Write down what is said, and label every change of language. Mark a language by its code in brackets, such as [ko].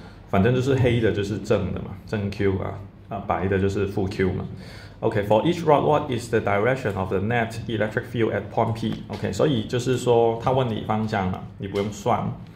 [zh] 反正就是黑的就是正的嘛，正 Q 啊，白的就是负 Q 嘛。 [en] Okay, for each rod, what is the direction of the net electric field at point P? [zh] Okay, 所以就是说他问你方向嘛，你不用算。